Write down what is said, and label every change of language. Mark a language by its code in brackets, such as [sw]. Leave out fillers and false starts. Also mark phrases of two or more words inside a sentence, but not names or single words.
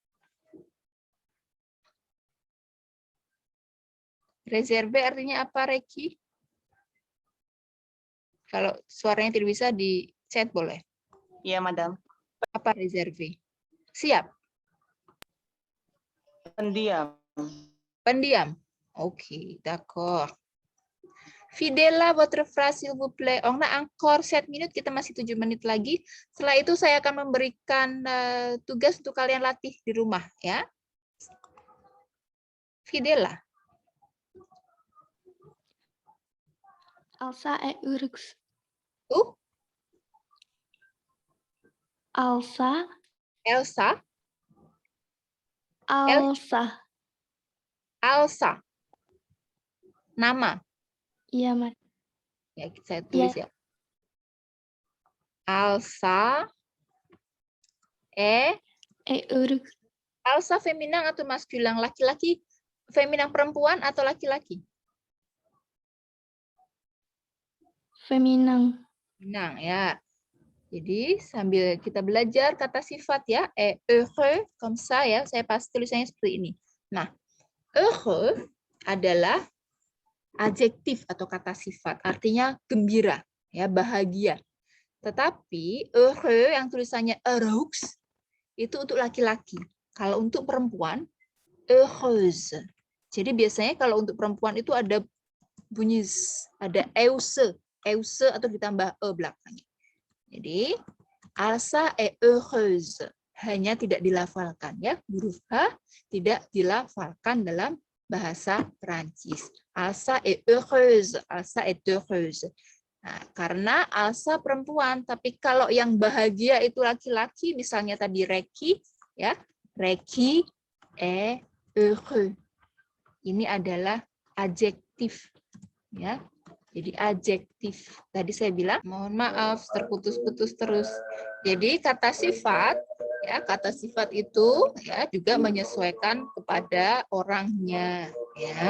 [id] Reserve artinya apa, Reki? Kalau suaranya tidak bisa di chat boleh. Iya, Madam. Apa reserve? Siap. Pendiam. Pendiam. Oke, [fr] d'accord. Fidèle votre phrase s'il vous plaît. On a encore 7 minutes, [id] kita masih 7 menit lagi. Setelah itu saya akan memberikan tugas untuk kalian latih di rumah ya. Fidèle. Elsa et Urux. Elsa. Elsa. Nama. Iya, Mat. Ya, saya tulis ya. Elsa. Et Urux. Elsa feminan atau maskulan? Laki-laki, feminan perempuan atau laki-laki? Feminang. Feminang ya. Jadi sambil kita belajar kata sifat ya, [fr] heureux, comme ça [id] ya, saya pasti tulisannya seperti ini. Nah, heureux adalah adjektif atau kata sifat, artinya gembira, ya, bahagia. Tetapi heureux yang tulisannya heureux itu untuk laki-laki. Kalau untuk perempuan, heureuse. Jadi biasanya kalau untuk perempuan itu ada bunyi ada euse atau ditambah e belakangnya. [fr] Jadi Elsa est heureuse, [id] hanya tidak dilafalkan ya, huruf H tidak dilafalkan dalam bahasa Perancis. [fr] Elsa est heureuse, Elsa est heureuse. [id] Nah, karena Elsa perempuan, tapi kalau yang bahagia itu laki-laki, misalnya tadi Reki ya, [fr] Reki est heureux. [id] Ini adalah adjektif ya. Jadi adjektif. Tadi saya bilang, mohon maaf terputus-putus terus. Jadi kata sifat ya, kata sifat itu ya juga menyesuaikan kepada orangnya ya.